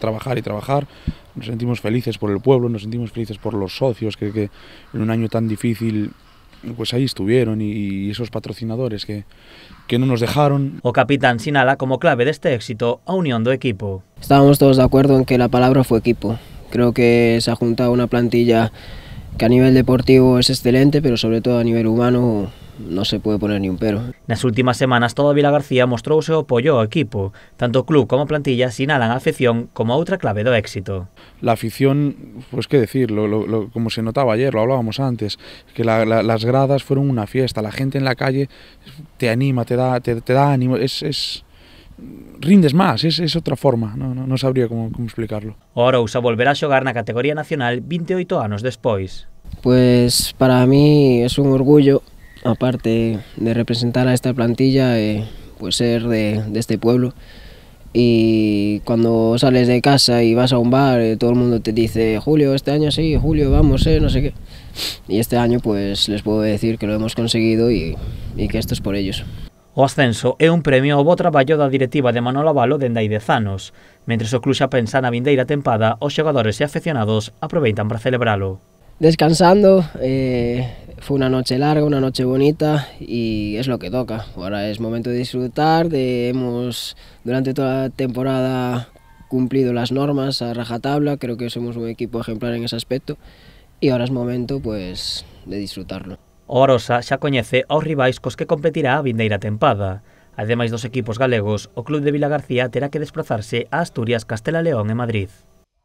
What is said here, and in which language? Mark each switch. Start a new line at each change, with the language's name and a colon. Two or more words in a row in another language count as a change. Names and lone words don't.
Spanish: Nos sentimos felices por el pueblo, nos sentimos felices por los socios que en un año tan difícil pues ahí estuvieron, y esos patrocinadores que no nos dejaron.
Galician: O capitán sinala como clave deste éxito a unión do equipo.
Spanish: Estábamos todos de acuerdo en que la palabra fue equipo. Creo que se ha juntado una plantilla que a nivel deportivo es excelente, pero sobre todo a nivel humano no se puede poner ni un pero.
Galician: Nas últimas semanas todo Vilagarcía mostrou o seu apoio ao equipo. Tanto o club como a plantilla sinalan a afección como a outra clave do éxito.
Spanish: La afición, pues qué decir, como se notaba ayer, lo hablábamos antes, que las gradas fueron una fiesta, la gente en la calle te anima, te da ánimo, rindes más, es otra forma, no sabría cómo explicarlo.
Galician: O Arousa volverá a xogar na categoría nacional 28 anos despois.
Spanish: Pues para mí es un orgullo, aparte de representar a esta plantilla, pues ser de este pueblo. Y cuando sales de casa y vas a un bar, todo el mundo te dice: Julio, este año sí, Julio, vamos, no sé qué. Y este año pues les puedo decir que lo hemos conseguido y que esto es por ellos.
Galician: O ascenso é un premio ao bo traballo da directiva de Manolo Abalo dende hai 10 anos. Mentres o club xa pensa na vindeira tempada, os xogadores e afeccionados aproveitan para celebralo.
Spanish: Descansando, fue una noche larga, una noche bonita y es lo que toca. Ahora es momento de disfrutar, hemos durante toda la temporada cumplido las normas a rajatabla, creo que somos un equipo ejemplar en ese aspecto y ahora es momento pues de disfrutarlo.
Galician: O Arosa xa coñece aos rivais cos que competirá a vindeira tempada. Ademais dos equipos galegos, o club de Vilagarcía terá que desplazarse a Asturias, Castela León e Madrid.